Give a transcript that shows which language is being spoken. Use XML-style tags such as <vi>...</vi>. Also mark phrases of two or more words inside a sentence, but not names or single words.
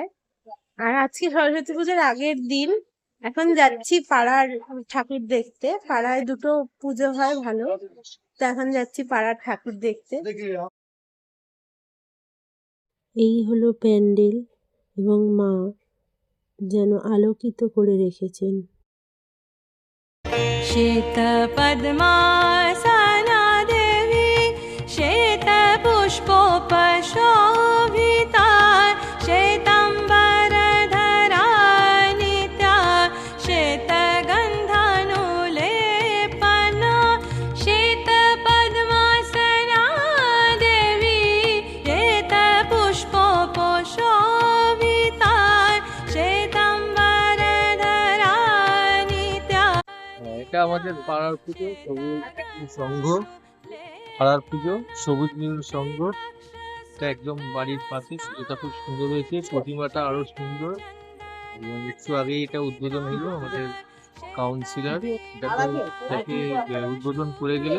<bn>আর আজকে সরস্বতী পুজোর আগের দিন। এখন যাচ্ছি পাড়ার ঠাকুর দেখতে। পাড়ায় দুটো পুজো হয় ভালো, তো এখন যাচ্ছি পাড়ার ঠাকুর দেখতে। এই হলো প্যান্ডেল, এবং মা যেন আলোকিত করে রেখেছেন।</bn> <sa>श्वेत पद्मासना देवी श्वेत पुष्पोपशोभिता श्वेताम्बरधरा नित्या श्वेत गन्धानुलेपना श्वेत पद्मासना देवी श्वेत पुष्पोपशोभिता श्वेताम्बरधरा नित्या।</sa> <bn>এটা আমাদের পাড়ার পুজো, সবুজ সংঘ পাড়ার পুজো, সবুজ নীল সংঘ। এটা একদম বাড়ির পাশে, পুজোটা খুব সুন্দর হয়েছে, প্রতিমাটা আরো সুন্দর। এবং একটু আগেই এটা উদ্বোধন হলো আমাদের কাউন্সিলর, এটাকে উদ্বোধন করে গেলেন।</bn>